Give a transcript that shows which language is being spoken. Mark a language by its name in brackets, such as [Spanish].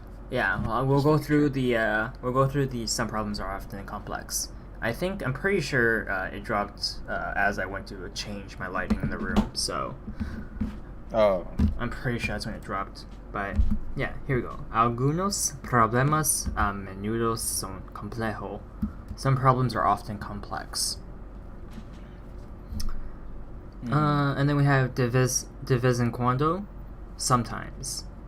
[English] Yeah, well, we'll go through the some problems are often complex. I'm pretty sure it dropped as I went to change my lighting in the room, so oh, I'm pretty sure that's when it dropped. But yeah, here we go. [Spanish] Algunos problemas a menudo son complejo. [English] Some problems are often complex. And then we have [Spanish] de vez en cuando, [English] sometimes.